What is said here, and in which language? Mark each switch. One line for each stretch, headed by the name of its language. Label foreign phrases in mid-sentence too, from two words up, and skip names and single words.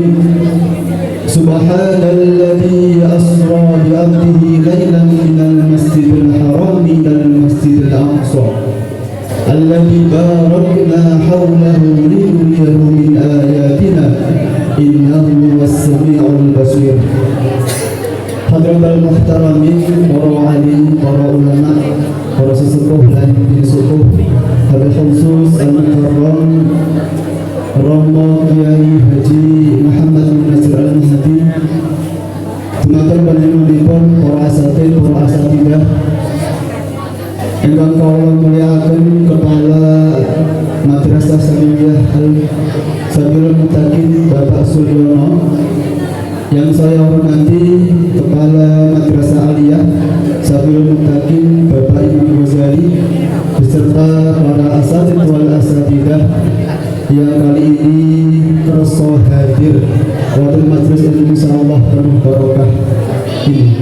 Arabic: سبحان الذي أسرى بعبده ليلا من المسجد الحرام إلى المسجد الأقصى الذي باركنا حوله لنريه من آياتنا إنه هو السميع البصير. حضرات المحترمين,
Indonesian: para alim, para ulama, para sesepuh dan sesepuh,
Arabic: وبالخصوص المكرم
Indonesian: Romo Kiai Haji
Javanese: Muhammad bin Nasir Al-Mahdi, Tumakan panjenenganipun para asatidz, para asatidah ingkang kawula mulyakaken Kepala Madrasah Sanawiyah Al-Sabilul Muttaqin Bapak Suryono,
Indonesian: yang saya hormati Kepala Madrasah Aliyah Sabilul Muttaqin Bapak Imam Ghazali, beserta para
Arabic: الأساتيذ والأساتذة
Indonesian: yang kali ini terus hadir waktu majelis ini, insyaallah penuh barokah ini.